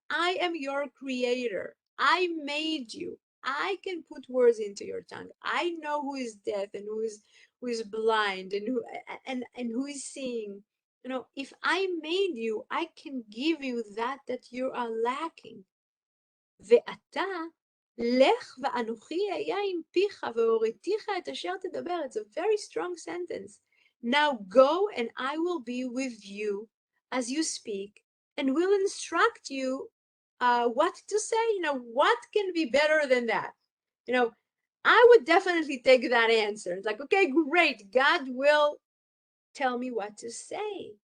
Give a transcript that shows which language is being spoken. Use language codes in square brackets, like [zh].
[en] I am your creator. I made you. I can put words into your tongue. I know who is deaf and who is blind and who is seeing. If I made you, I can give you that you are lacking. [he] ואתה, לך ואנוכי אהיה עם פיך והוריתיך את אשר תדבר. [en] It's a very strong sentence. Now go and I will be with you as you speak and will instruct you what to say. What can be better than that? I would definitely take that answer. It's like, okay, great. God will tell me what to say.